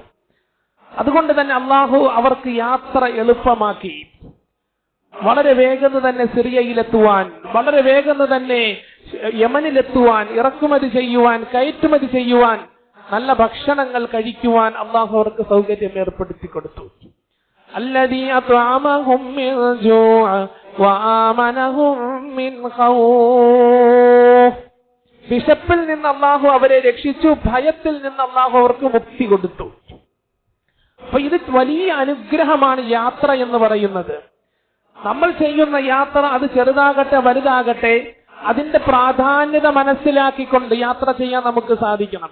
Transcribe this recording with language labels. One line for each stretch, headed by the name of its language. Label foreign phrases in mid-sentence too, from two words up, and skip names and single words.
Malayalam: അതുകൊണ്ട് തന്നെ അല്ലാഹു അവർക്ക് യാത്ര എളുപ്പമാക്കി. വളരെ വേഗം തന്നെ സിറിയയിലെത്തുവാൻ, വളരെ വേഗം തന്നെ യമനിലെത്തുവാൻ, ഇറക്കുമതി ചെയ്യുവാൻ, കയറ്റുമതി ചെയ്യുവാൻ, നല്ല ഭക്ഷണങ്ങൾ കഴിക്കുവാൻ അല്ലാഹു അവർക്ക് സൗകര്യം ഏർപ്പെടുത്തി കൊടുത്തു.
Arabic: الذي أطعمهم من جوع وآمنهم من خوف.
Malayalam: വിശപ്പിൽ നിന്ന് അല്ലാഹു അവരെ രക്ഷിച്ചു, ഭയത്തിൽ നിന്ന് അല്ലാഹു അവർക്ക് മുക്തി കൊടുത്തു. അപ്പൊ ഇത് വലിയ അനുഗ്രഹമാണ് യാത്ര എന്ന് പറയുന്നത്. നമ്മൾ ചെയ്യുന്ന യാത്ര അത് ചെറുതാകട്ടെ വലുതാകട്ടെ അതിന്റെ പ്രാധാന്യത മനസ്സിലാക്കിക്കൊണ്ട് യാത്ര ചെയ്യാൻ നമുക്ക് സാധിക്കണം.